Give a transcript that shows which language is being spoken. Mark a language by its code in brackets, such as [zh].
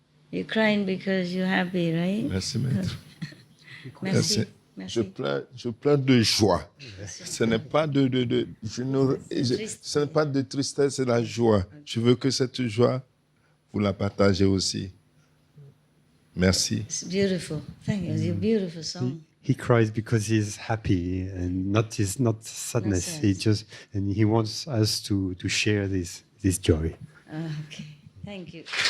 [en] You're crying because you're happy, right? [fr] Merci, maître. Merci. Je pleure de joie. Ce n'est pas ce n'est pas de tristesse, c'est la joie. Je veux que cette joie, vous la partagez aussi. Merci. [en] It's beautiful. Thank you. It's a beautiful song. He cries because he's happy and not sadness. sad. He just and he wants us to share this joy. Okay. Thank you.